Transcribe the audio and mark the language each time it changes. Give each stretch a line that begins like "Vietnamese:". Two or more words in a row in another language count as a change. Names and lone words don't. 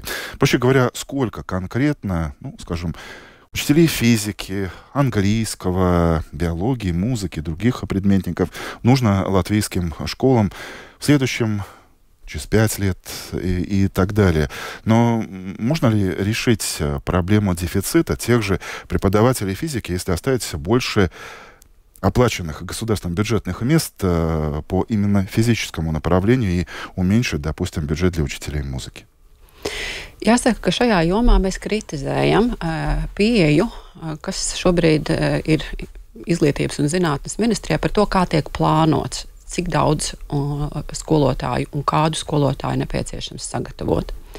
Russian: Проще говоря, сколько конкретно, скажем, учителей физики, английского, биологии, музыки, других предметников нужно латвийским школам в следующем через 5 лет и так далее. Но можно ли решить проблему дефицита тех же преподавателей физики, если оставить больше оплаченных государственных бюджетных мест по именно физическому направлению и уменьшить, допустим, бюджет для учителей музыки?
Latvian: Jāsaka, ka šajā jomā mēs kritizējam pieeju, kas šobrīd ir Izglītības un zinātnes ministrijā par to, kā tiek plānots, cik daudz skolotāju un kādu skolotāju nepieciešams sagatavot.